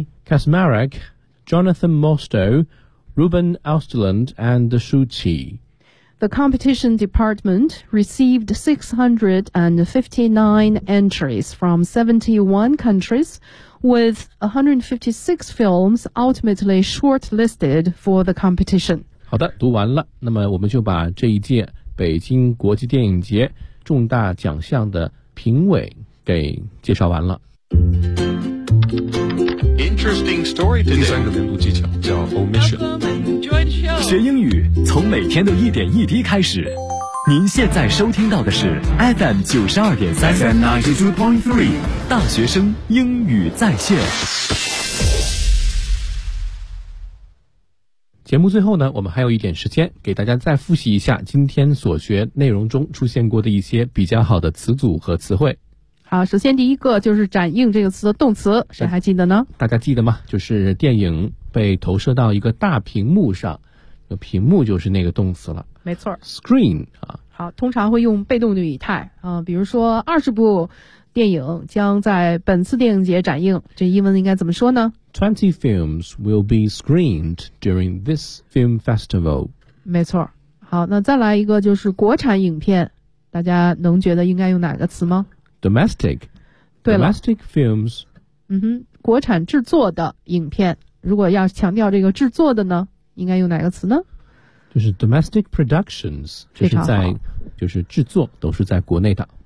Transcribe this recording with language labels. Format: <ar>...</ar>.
<en>Kasmarek, Jonathan Mostow, Ruben Austerland, and Shu Qi. The competition department received 659 entries from 71 countries, with 156 films ultimately shortlisted for the competition.</en> <zh>好的，读完了，那么我们就把这一届北京国际电影节重大奖项的评委给介绍完了。</zh> <en>Interesting story today.</en> <zh>第三个领路技巧叫 omission。学英语从每天的一点一滴开始。您现在收听到的是 FM 92.3 FM 92.3 大学生英语在线。节目最后呢，我们还有一点时间，给大家再复习一下今天所学内容中出现过的一些比较好的词组和词汇。啊，首先第一个就是展映这个词的动词，谁还记得呢？大家记得吗？就是电影被投射到一个大屏幕上，屏幕就是那个动词了。没错，screen 啊。好，通常会用被动的语态啊，比如说20部电影将在本次电影节展映，这英文应该怎么说呢</zh> <en>？20 films will be screened during this film festival。</en> <zh>没错。好，那再来一个就是国产影片，大家能觉得应该用哪个词吗？</zh> <en>Domestic,</en> <zh>对了</zh> <en>domestic films.</en> <zh>嗯哼，国产制作的影片，如果要强调这个制作的呢，应该用哪个词呢？就是 domestic productions, 就是在，就是制作都是在国内的。</zh>